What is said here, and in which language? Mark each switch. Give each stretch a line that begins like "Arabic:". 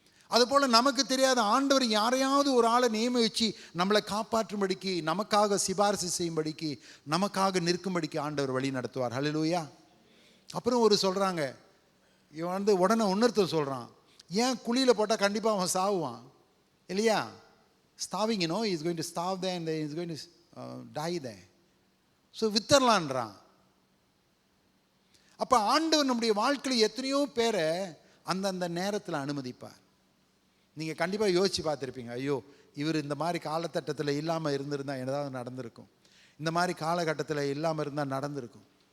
Tamil: அதுபோல் நமக்கு தெரியாத ஆண்டவர் யாரையாவது ஒரு ஆளை நியமிச்சு நம்மளை காப்பாற்றும்படிக்கு, நமக்காக சிபாரிசு செய்யும்படிக்கு, நமக்காக நிற்கும்படிக்கு ஆண்டவர் வழி நடத்துவார். ஹல்லேலூயா. அப்புறம் ஒரு சொல்கிறாங்க, இவன் உடனே இன்னொருத்தர் சொல்கிறான், ஏன் குழியில் போட்டால் கண்டிப்பாக அவன் சாவுவான் இல்லையா.
English: Starving, he is going to starve there and he is going to die there.
Tamil: So வித்தரலான்றான். அப்போ ஆண்டவர் நம்முடைய வாழ்க்கையில் எத்தனையோ பேரை அந்தந்த நேரத்தில் அனுமதிப்பார். நீங்கள் கண்டிப்பாக யோசித்து பார்த்துருப்பீங்க, ஐயோ இவர் இந்த மாதிரி காலகட்டத்தில் இல்லாமல் இருந்திருந்தால் ஏதாவது நடந்திருக்கும், இந்த மாதிரி காலகட்டத்தில் இல்லாமல் இருந்தால் நடந்திருக்கும்.